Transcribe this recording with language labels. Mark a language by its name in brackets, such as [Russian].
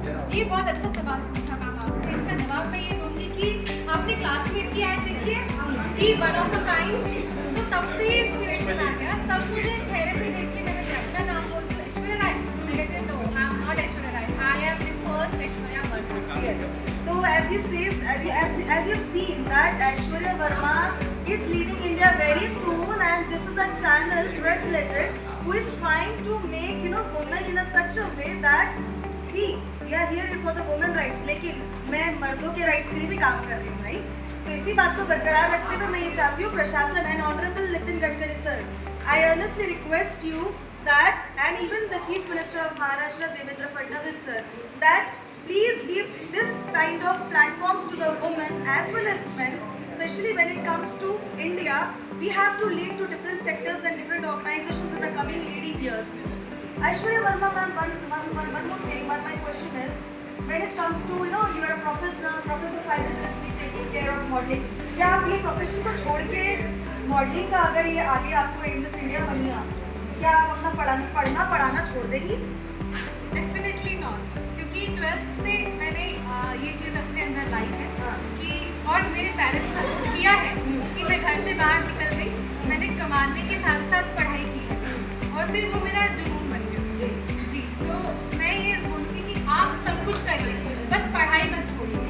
[Hindi] जी, बहुत अच्छा सवाल पूछा मैम आपने। इसका जवाब मैं ये दूँगी कि आपने क्लासमेट की ऐड देखी है कि वन ऑफ अ काइंड, तो तब से ही इंस्पिरेशन आ गया। सब मुझे चेहरे से देख के मैंने अपना नाम बोल दिया ऐश्वर्या राय, मैं कहती हूँ [English] No, I am not Aishwarya Rai, I am the first Aishwarya Verma. Yes. So as you've seen that Aishwarya Verma is leading India very soon, and this is a channel, Press Legend, who is trying to make women in a such a way that see we are here for the women rights, [Hindi] लेकिन मैं मर्दों के rights के लिए भी काम कर रही हूँ, [English] right? [Hindi] तो इसी बात को बरकरार रखते हुए मैं ये चाहती हूँ [English] प्रशासन and Honorable Nitin Gadkari sir, I earnestly request you that, and even the Chief Minister of Maharashtra Devendra Fadnavis sir, that please give this kind of platforms to the women as well as men, especially when it comes to India. We have to lead to different sectors and different organizations in the coming leading years. Aishwarya Verma ma'am, one more thing, but my question is, when it comes to, you are a professor simultaneously taking care of modeling, [Hindi] क्या आप ये profession को छोड़ के modelling का अगर ये आगे आपको मिस इंडिया बनिया, क्या आप अपना पढ़ाना छोड़ देंगी? डेफिनेटली नॉट, क्योंकि 12th से मैंने ये चीज़ अपने अंदर लाई है कि और मेरे पेरेंट्स ने किया है कि मैं घर से बाहर निकल गई, मैंने कमाने के साथ साथ पढ़ाई की और फिर वो मेरा जुनून बन गया जी। तो मैं ये बोलूँगी कि आप सब कुछ करिए, बस पढ़ाई मत छोड़िए।